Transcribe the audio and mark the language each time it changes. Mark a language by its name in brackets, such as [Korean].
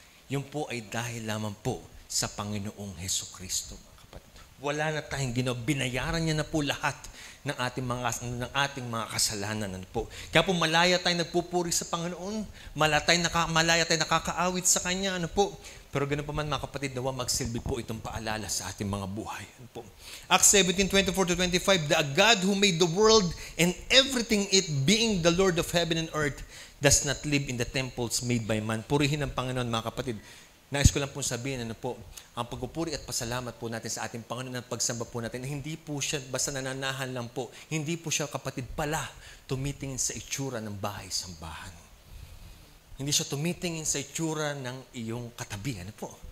[Filipino] Yun po ay dahil lamang po sa Panginoong Hesukristo, mga kapatid. Wala na tayong ginawa. Binayaran niya na po lahat ng ating mga kasalanan. Ano po? Kaya po malaya tayong nagpupuri sa Panginoon. Malaya tayong nakakaawit sa Kanya. Ano po? Pero ganoon pa man mga kapatid, nawa magsilbi po itong paalala sa ating mga buhay. Ano po? [English] Acts 17:24-25, the God who made the world and everything it, being the Lord of heaven and earth, does not live in the temples made by man. [Filipino] Purihin ang Panginoon mga kapatid. Nais ko lang po sabihin, ano po, ang pagpupuri at pasalamat po natin sa ating Panginoon at pagsamba po natin, hindi po siya basta nananahan lang po. Hindi po siya kapatid pala tumitingin sa itsura ng bahay-sambahan. Hindi siya tumitingin sa itsura ng iyong katabi. Ano po?